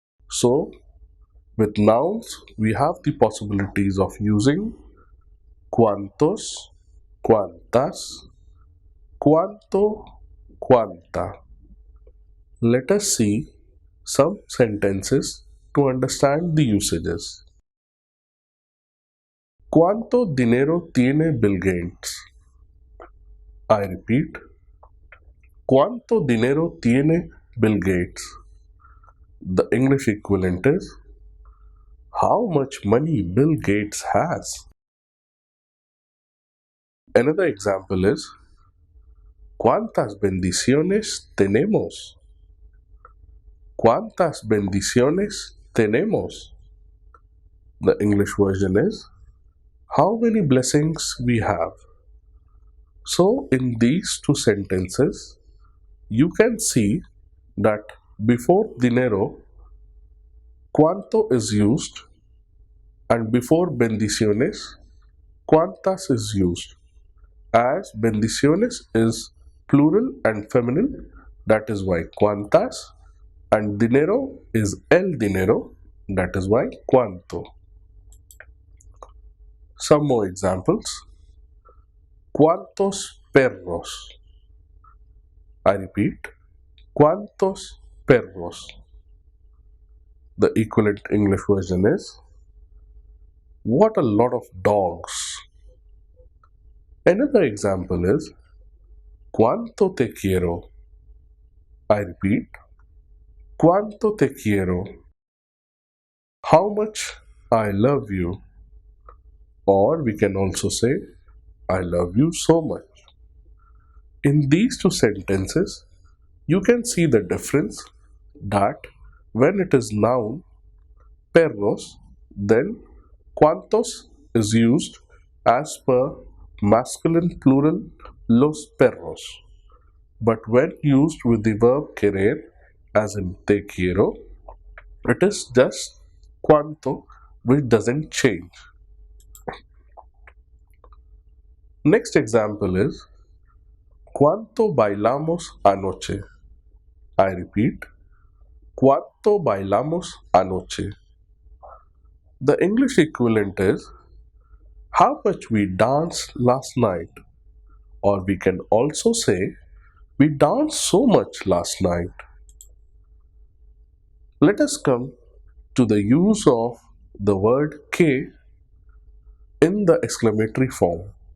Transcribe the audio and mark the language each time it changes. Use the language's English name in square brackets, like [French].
[English] So, with nouns, we have the possibilities of using cuántos, cuántas, cuánto, cuánta. Let us see some sentences to understand the usages. [Spanish] ¿Cuánto dinero tiene Bill Gates? [English] I repeat. [Spanish] ¿Cuánto dinero tiene Bill Gates? [English] The English equivalent is how much money Bill Gates has. Another example is [Spanish] ¿Cuántas bendiciones tenemos? ¿Cuántas bendiciones tenemos? [English] The English version is how many blessings we have. So in these two sentences, you can see that before dinero, cuánto is used, and before bendiciones, cuántas is used. As bendiciones is plural and feminine, that is why cuántas, and dinero is el dinero, that is why cuánto. Some more examples. [Spanish] ¿Cuántos perros? [English] I repeat, [Spanish] ¿cuántos perros? [English] The equivalent English version is what a lot of dogs. Another example is [Spanish] ¿Cuánto te quiero? [English] I repeat, [Spanish] ¿Cuánto te quiero? [English] How much I love you. Or we can also say I love you so much. In these two sentences, you can see the difference that when it is noun, perros, then cuántos is used as per masculine plural los perros. But when used with the verb querer, as in te quiero, it is just cuánto, which doesn't change. Next example is [Spanish] ¿Cuánto bailamos anoche? [English] I repeat, [Spanish] ¿Cuánto bailamos anoche? [English] The English equivalent is how much we danced last night, or we can also say we danced so much last night. Let us come to the use of the word que in the exclamatory form.